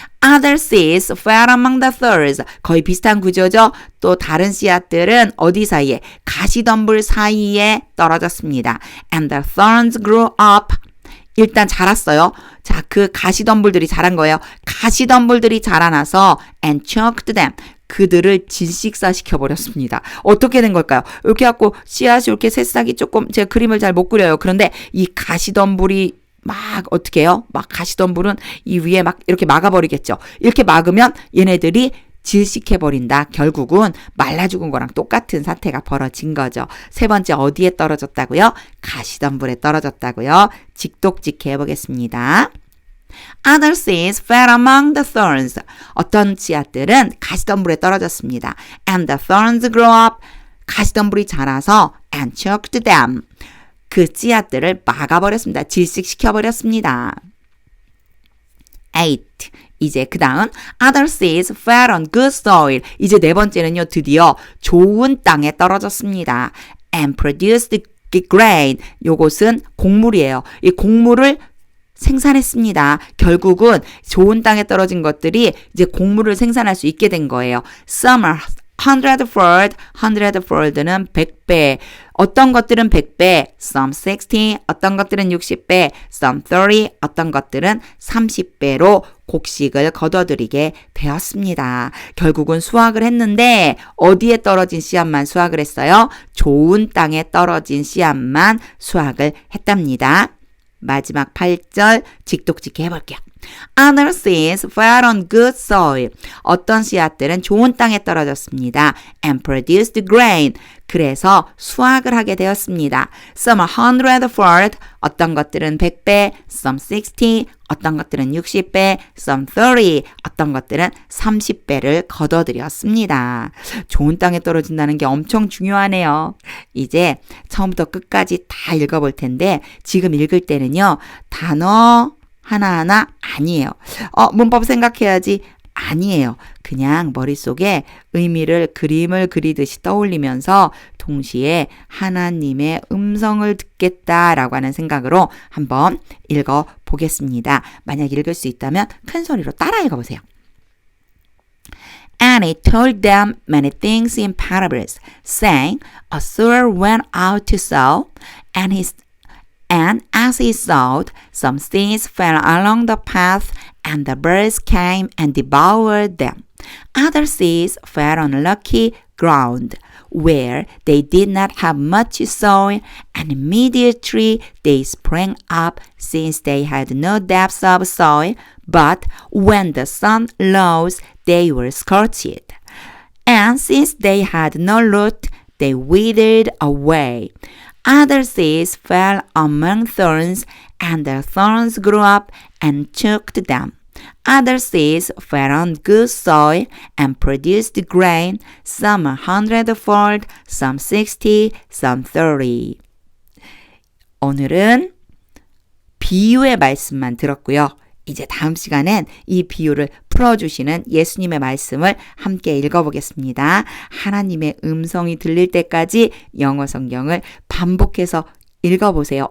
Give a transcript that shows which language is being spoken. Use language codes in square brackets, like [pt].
[en] Other seeds fell among the thorns. [ko] 거의 비슷한 구조죠. 또 다른 씨앗들은 어디 사이에? 가시덤불 사이에 떨어졌습니다. [en] And the thorns grew up. [ko] 일단 자랐어요. 자, 그 가시덤불들이 자란 거예요. 가시덤불들이 자라나서 [en] and choked them. [ko] 그들을 질식사시켜버렸습니다. 어떻게 된 걸까요? 이렇게 갖고 씨앗이 이렇게 새싹이 조금 제가 그림을 잘 못 그려요. 그런데 이 가시덤불이 막 어떻게 해요? 막 가시덤불은 이 위에 막 이렇게 막아버리겠죠. 이렇게 막으면 얘네들이 질식해버린다. 결국은 말라 죽은 거랑 똑같은 사태가 벌어진 거죠. 세 번째 어디에 떨어졌다고요? 가시덤불에 떨어졌다고요. 직독직해 해보겠습니다. [en] Other seeds fell among the thorns. [ko] 어떤 씨앗들은 가시덤불에 떨어졌습니다. [en] And the thorns grew up. [ko] 가시덤불이 자라서 [en] and choked them. [ko] 그 씨앗들을 막아버렸습니다. 질식시켜버렸습니다. 8. 이제 그 다음 [en] other seeds fell on good soil. [ko] 이제 네 번째는요. 드디어 좋은 땅에 떨어졌습니다. [en] And produced grain. [ko] 요것은 곡물이에요. 이 곡물을 생산했습니다. 결국은 좋은 땅에 떨어진 것들이 이제 곡물을 생산할 수 있게 된 거예요. [en] Some are 100fold. [ko] 100fold는 100배. 어떤 것들은 100배, [en] some 60, [ko] 어떤 것들은 60배, [en] some 30, [ko] 어떤 것들은 30배로 곡식을 거둬들이게 되었습니다. 결국은 수확을 했는데 어디에 떨어진 씨앗만 수확을 했어요? 좋은 땅에 떨어진 씨앗만 수확을 했답니다. 마지막 8절 직독직해 해볼게요. [en] Other seeds fell on good soil. [ko] 어떤 씨앗들은 좋은 땅에 떨어졌습니다. [en] And produced grain. [ko] 그래서 수확을 하게 되었습니다. [en] Some 100-fold. [ko] 어떤 것들은 100배, [en] some 60. [ko] 어떤 것들은 60배, [en] some 30. [ko] 어떤 것들은 30배를 거둬들였습니다. 좋은 땅에 떨어진다는 게 엄청 중요하네요. 이제 처음부터 끝까지 다 읽어볼 텐데 지금 읽을 때는요. 단어 하나하나 아니에요. 문법 생각해야지. 아니에요. 그냥 머릿속에 의미를 그림을 그리듯이 떠올리면서 동시에 하나님의 음성을 듣겠다라고 하는 생각으로 한번 읽어보겠습니다. 만약 읽을 수 있다면 큰 소리로 따라 읽어보세요. [en] And he told them many things in parables, saying, A sower went out to sow, and as he sowed, some seeds fell along the path, and the birds came and devoured them. Other seeds fell on rocky ground, where they did not have much soil, and immediately they sprang up, since they had no depth of soil. But when the sun rose, they were scorched. And since they had no root, they withered away. Other seeds fell among thorns, and the thorns grew up and choked them. Other seeds fell on good soil and produced grain, some 100-fold, some 60, some 30. [ko] 오늘은 비유의 말씀만 들었고요. 이제 다음 시간엔 이 비유를 풀어주시는 예수님의 말씀을 함께 읽어보겠습니다. 하나님의 음성이 들릴 때까지 영어 성경을 반복해서 읽어보세요.